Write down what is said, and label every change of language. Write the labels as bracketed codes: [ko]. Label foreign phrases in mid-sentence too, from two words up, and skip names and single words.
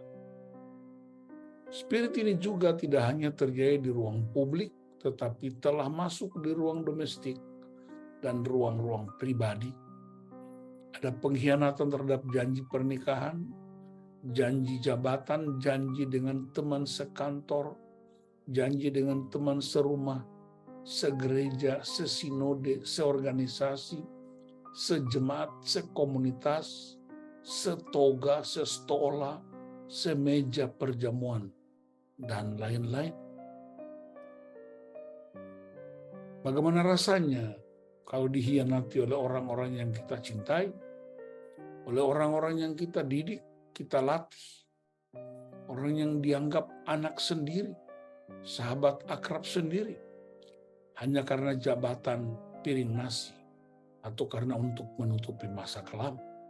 [id] Spirit ini juga tidak hanya terjadi di ruang publik, tetapi telah masuk di ruang domestik dan ruang-ruang pribadi. Ada pengkhianatan terhadap janji pernikahan, janji jabatan, janji dengan teman sekantor, janji dengan teman serumah, segereja, sesinode, seorganisasi, sejemaat, sekomunitas, setoga, sestola, semeja perjamuan, dan lain-lain. Bagaimana rasanya kalau dikhianati oleh orang-orang yang kita cintai, oleh orang-orang yang kita didik, kita latih, orang yang dianggap anak sendiri, sahabat akrab sendiri, hanya karena jabatan piring nasi atau karena untuk menutupi masa kelam.